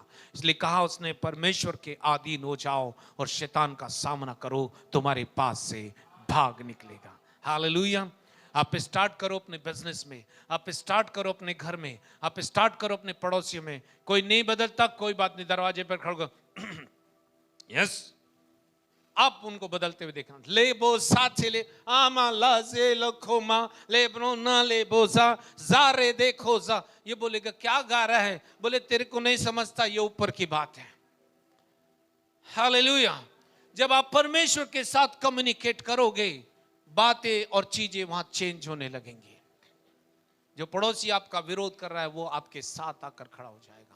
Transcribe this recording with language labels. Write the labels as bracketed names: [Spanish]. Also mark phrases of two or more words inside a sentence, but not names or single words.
[Hindi] इसलिए कहा उसने, परमेश्वर के अधीन हो जाओ और शैतान का सामना करो, तुम्हारे पास से भाग निकलेगा। हालेलुया। आप स्टार्ट करो अपने बिजनेस में, आप स्टार्ट करो अपने घर में, आप स्टार्ट करो अपने पड़ोसियों में। कोई नहीं बदलता, कोई बात नहीं, दरवाजे पर खड़ो यस, आप उनको बदलते हुए देखना। ले बो साथे ले आमा लाजे लखोमा ले ब्रोना ले बोजा जारे देखो जा। ये बोलेगा क्या गा रहा है? बोले तेरे को नहीं समझता, ये ऊपर की बात है। हालेलुया। जब आप परमेश्वर के साथ कम्युनिकेट करोगे, बातें और चीजें वहां चेंज होने लगेंगी। जो पड़ोसी आपका विरोध कर रहा है, वो आपके साथ आकर खड़ा हो जाएगा।